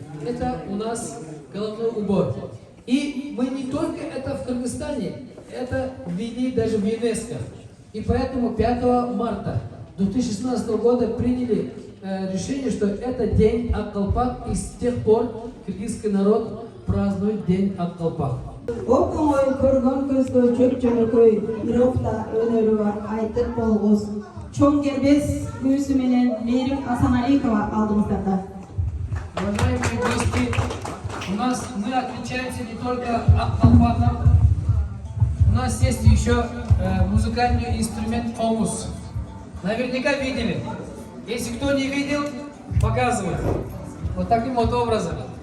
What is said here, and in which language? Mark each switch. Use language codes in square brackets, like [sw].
[ru] Это у нас головной убор. И мы не только это в Кыргызстане, это ввели даже в ЮНЕСКО. И поэтому 5 марта 2016 года приняли решение, что это день ак-калпак, и с тех пор кыргызский народ празднует день ак-калпак. [ky] Оп-оңой көргөн көзгө жөп-жөнөкөй бирокта өнөрү бар айтып болгус. Чоң кербес күүсү менен Мээрим Асаналикова алдымыздарда. [ru] Уважаемые гости, мы отличаемся не только ак-калпаком, у нас есть еще музыкальный инструмент омус. Наверняка видели. Если кто не видел, показываю. Вот таким вот образом.